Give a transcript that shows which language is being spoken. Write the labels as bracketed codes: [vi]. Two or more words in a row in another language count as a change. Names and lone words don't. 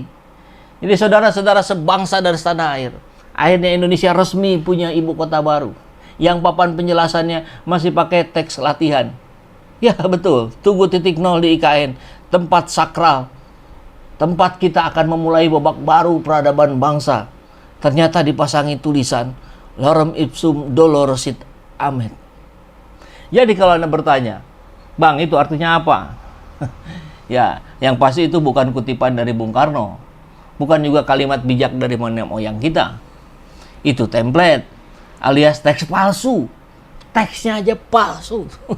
[id] Jadi saudara-saudara sebangsa dari tanah air, akhirnya Indonesia resmi punya ibu kota baru yang papan penjelasannya masih pakai teks latihan. Ya betul, Tugu 0 di IKN, tempat sakral, tempat kita akan memulai babak baru peradaban bangsa. Ternyata dipasangi tulisan [la] lorem ipsum dolor sit amet. [id] Jadi kalau Anda bertanya, Bang itu artinya apa? Ya, yang pasti itu bukan kutipan dari Bung Karno. Bukan juga kalimat bijak dari nenek moyang kita. Itu template. alias teks palsu. Teksnya aja palsu.